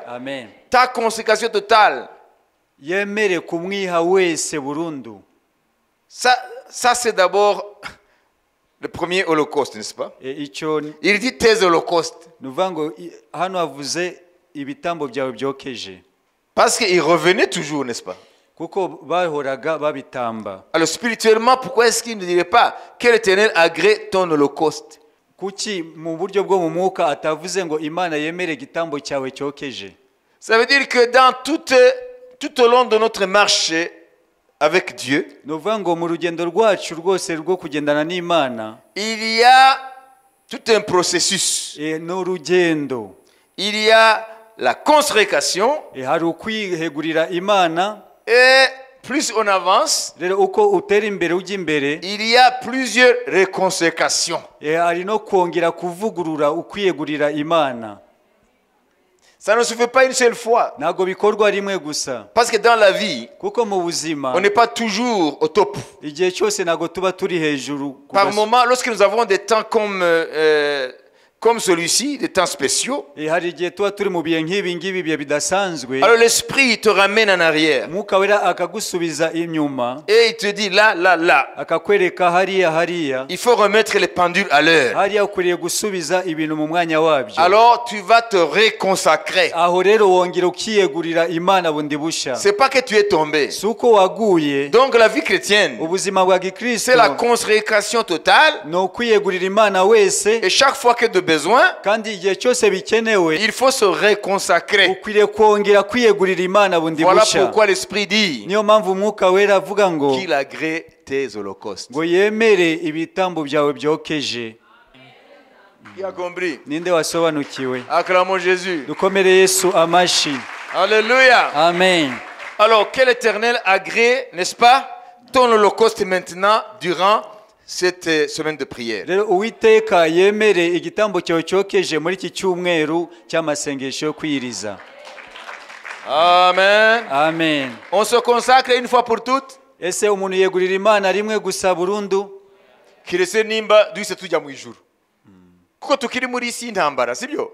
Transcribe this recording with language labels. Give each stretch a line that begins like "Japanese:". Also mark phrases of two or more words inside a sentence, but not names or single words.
French: Amen. ta consécration totale.
Kinyarwanda: Yemere kumwiha wese burundu.
French: Ça c'est d'abord le premier holocauste, n'est-ce pas?
Kinyarwanda: Icyo
French: Il dit tes holocaustes.
Kinyarwanda: nuvuga ngo hano havuze ibitambo byawe byokeje.
French: Parce qu'il revenait toujours, n'est-ce pas?
Kinyarwanda: Kuko bahoraga babitamba.
French: Alors spirituellement, pourquoi est-ce qu'il ne dirait pas que l'Éternel agrée ton holocauste?
Kinyarwanda: Kuki mu buryo bwo mu mwuka atavuze ngo Imana yemere igitambo cyawe cyokeje?
French: Ça veut dire que dans tout au long de notre marche avec Dieu,
Kinyarwanda: Nuvuga ngo mu rugendo rwacu rwose rwo kugendana n'Imana
French: il y a tout un processus.
Kinyarwanda: n'urugendo.
French: Il y a la consécration
Kinyarwanda: Hari ukwihegurira Imana.
French: et plus on avance,
Kinyarwanda: Rero uko utera imbere ujya imbere
French: il y a plusieurs réconsécrations.
Kinyarwanda: hari no kongera kuvugurura ukwiyegurira Imana.
French: Ça ne se fait pas une seule fois.
Kinyarwanda: Ntabwo bikorwa rimwe gusa.
French: Parce que dans la vie,
Kinyarwanda: Kuko mu buzima
French: on n'est pas toujours au top.
Kinyarwanda: igihe cyose ntabwo tuba turi hejuru.
French: Par moment, lorsque nous avons des temps comme celui-ci, des temps spéciaux,
Kinyarwanda: Hari igihe tuba turi mu bihe nk'ibi ngibi bihe bidasanzwe.
French: alors l'esprit te ramène en arrière.
Kinyarwanda: Mwuka wera akagusubiza inyuma.
French: Et il te dit là, là, là.
Kinyarwanda: Akakwereka hariya.
French: Il faut remettre les pendules à l'heure.
Kinyarwanda: Hariya ukwiriye gusubiza ibintu mu mwanya wabyo.
French: Alors tu vas te réconsacrer.
Kinyarwanda: Aho rero wongera ukiyegurira Imana bundi busha.
French: C'est pas que tu es tombé.
Kinyarwanda: Si uko waguye.
French: Donc la vie chrétienne,
Kinyarwanda: Ubuzima bwa Gikristo
French: c'est la consécration totale.
Kinyarwanda: ni ukwiyegurira Imana wese.
French: Et chaque fois que de besoin,
Kinyarwanda: Kandi igihe cyose bikenewe
French: il faut se réconsacrer.
Kinyarwanda: ukwiriye kongera kwiyegurira Imana bundi
French: Voilà
Kinyarwanda: busha.
French: pourquoi l'Esprit dit
Kinyarwanda: Niyo mpamvu Umwuka wera avuga ngo
French: qu'il agrée tes holocaustes.
Kinyarwanda: yemere ibitambo byawe byokeje.
French: Qui a compris?
Kinyarwanda: Ninde wasobanukiwe?
French: Acclamons Jésus.
Kinyarwanda: Dukomere Yesu amashi.
French: Alléluia. Amen. Alors, que l'Éternel agrée, n'est-ce pas, ton holocauste maintenant durant cette semaine de prière.
Kinyarwanda: Rero Uwiteka yemere igitambo cyawe cyokeje muri iki cyumweru cy'amasengesho yo kwiriza. Amen. Amen.
French: On se consacre une fois pour toutes.
Kinyarwanda: Ese umuntu yegurira Imana rimwe gusa burundu? Kirese nimba duhise tujya mu ijuru. Kuko tukiri muri isi y'intambara, sibyo?